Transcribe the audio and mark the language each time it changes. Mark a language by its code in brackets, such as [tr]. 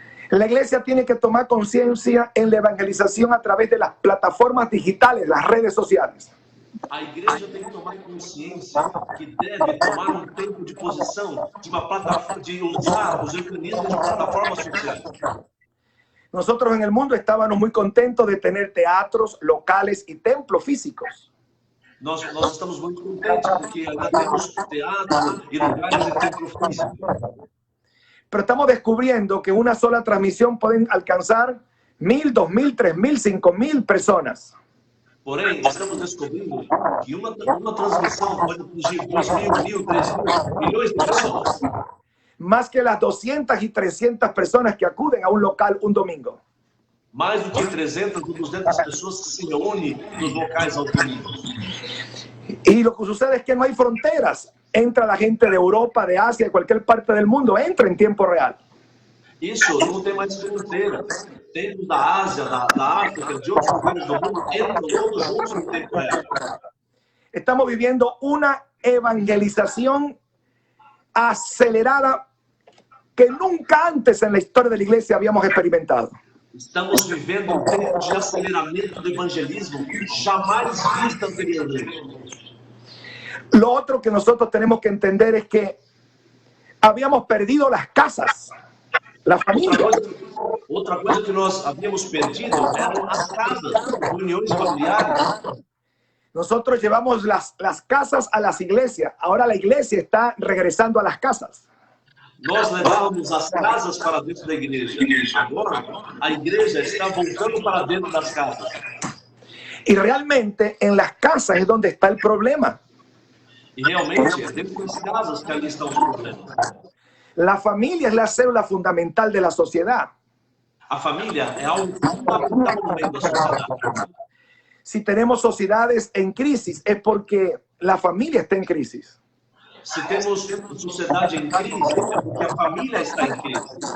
[es] La iglesia tiene que tomar conciencia en la evangelización a través de las plataformas digitales, las redes sociales. [pt] A igreja tem que tomar consciência que deve tomar tempo de posição de uma plataforma, de usar os mecanismos de plataformas sociais. [es] Nosotros en el mundo estábamos muy contentos de tener teatros, locales y templos físicos. [pt] Nós estamos muito contentes porque ainda temos teatro e lugares de templo físico. [es] Pero estamos descubriendo que una sola transmisión puede alcanzar 1,000, 2,000, 3,000, 5,000 personas. [pt] Porém, estamos descobrindo que uma transmissão pode atingir 2,000, 1,000, 3,000 milhões de pessoas. [es] Más que las 200 y 300 personas que acuden a un local un domingo. [pt] Mais do que 300 ou 200 pessoas que se reúnem nos locais ao domingo. [es] Y lo que sucede es que no hay fronteras. Entra la gente de Europa, de Asia, de cualquier parte del mundo, entra en tiempo real. [pt] Isso não tem mais fronteira. Tempos da Ásia, da África, de outros lugares do mundo, entram todos juntos em tempo real. [es] Estamos viviendo una evangelización acelerada que nunca antes en la historia de la iglesia habíamos experimentado. [pt] Estamos vivendo um tempo de aceleramento do evangelismo jamais visto anteriormente. [es] Lo otro que nosotros tenemos que entender es que habíamos perdido las casas, la familia. [pt] Outra coisa que nós havíamos perdido eram as casas, reuniões familiares. [es] Nosotros llevamos las casas a las iglesias. Ahora la iglesia está regresando a las casas. [pt] Nós levávamos as casas para dentro da igreja. Agora, a igreja está voltando para dentro das casas. [es] Y realmente en las casas es donde está el problema. [pt] E realmente, é dentro das casas que ali estão os problemas. [es] La familia es la célula fundamental de la sociedad. [pt] A família é algo fundamental no meio da sociedade. [es] Si tenemos sociedades en crisis es porque la familia está en crisis. [pt] Se temos sociedade em crise, é porque a família está em crise.